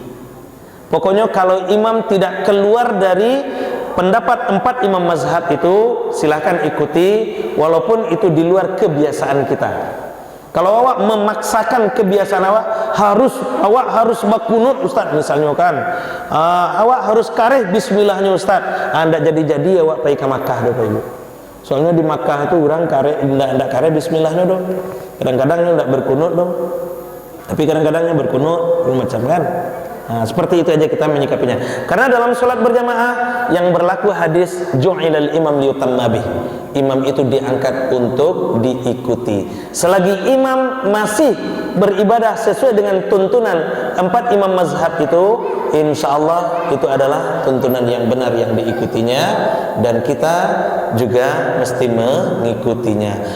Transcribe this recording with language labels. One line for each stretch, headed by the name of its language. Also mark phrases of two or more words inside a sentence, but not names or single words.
Indonesian: Pokoknya kalau imam tidak keluar dari pendapat 4 imam mazhab itu, silahkan ikuti, walaupun itu di luar kebiasaan kita.
Minangkabau: Kalau awak memaksakan kebiasaan awak harus berkunut Ustaz misalnya kan, awak harus kareh bismillahnya Ustaz, anda jadi awak pergi ke Makkah Bapak Ibu. Soalnya di Makkah itu orang kareh ndak kareh bismillahnya kadang-kadang ndak berkunut tapi kadang-kadangnya berkunut macam kan.
Indonesian: Nah, seperti itu aja kita menyikapinya. Karena dalam sholat berjamaah yang berlaku hadis
Arabic: جعل الإمام ليؤتم به,
Indonesian: imam itu diangkat untuk diikuti. Selagi imam masih beribadah sesuai dengan tuntunan 4 imam mazhab itu,
Arabic: إن شاء الله
Indonesian: itu adalah tuntunan yang benar yang diikutinya, dan kita juga mesti mengikutinya.